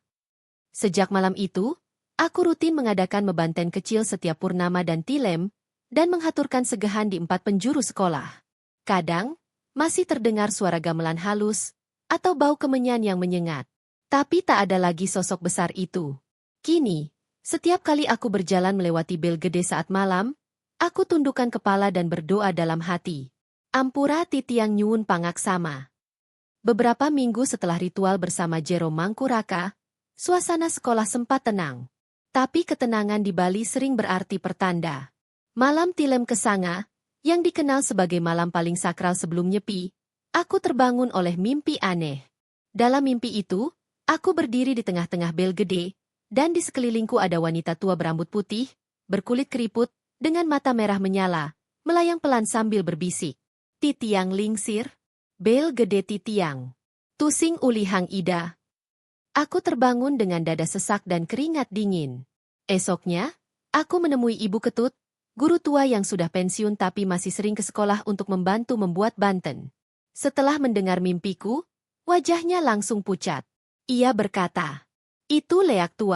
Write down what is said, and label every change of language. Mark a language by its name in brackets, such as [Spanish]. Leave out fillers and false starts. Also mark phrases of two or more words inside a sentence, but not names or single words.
[Indonesian] Sejak malam itu, aku rutin mengadakan mebanten kecil setiap purnama dan tilem, dan menghaturkan segahan di 4 penjuru sekolah. Kadang, masih terdengar suara gamelan halus, atau bau kemenyan yang menyengat. Tapi tak ada lagi sosok besar itu. Kini, setiap kali aku berjalan melewati bel gede saat malam, aku tundukkan kepala dan berdoa dalam hati. [Balinese] Ampura titiang nyuwun pangaksama. [Indonesian] Beberapa minggu setelah ritual bersama Jero Mangku Raka, suasana sekolah sempat tenang. Tapi ketenangan di Bali sering berarti pertanda. Malam Tilem Kesanga, yang dikenal sebagai malam paling sakral sebelum nyepi, aku terbangun oleh mimpi aneh. Dalam mimpi itu, aku berdiri di tengah-tengah bel gede, dan di sekelilingku ada wanita tua berambut putih, berkulit keriput, dengan mata merah menyala, melayang pelan sambil berbisik. [Balinese] Titiang lingsir, bel gede titiang. Tusing uli hang ida. [Indonesian] Aku terbangun dengan dada sesak dan keringat dingin. Esoknya, aku menemui Ibu Ketut, guru tua yang sudah pensiun tapi masih sering ke sekolah untuk membantu membuat banten. Setelah mendengar mimpiku, wajahnya langsung pucat. Ia berkata, itu leak tua.